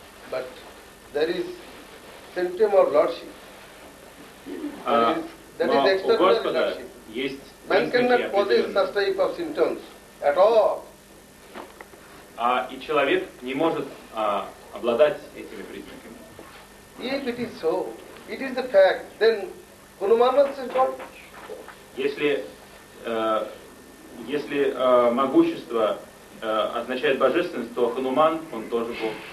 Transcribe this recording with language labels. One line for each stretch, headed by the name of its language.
English: But there is symptom of lordship. That is external lordship.
Russian: Есть
English: man cannot possess such type of symptoms at all.
Russian: И человек не может обладать этими признаками.
English: If it is so, it is the fact, then Hanuman is God.
Russian: Если могущество означает божественность, то Хануман, он тоже Бог.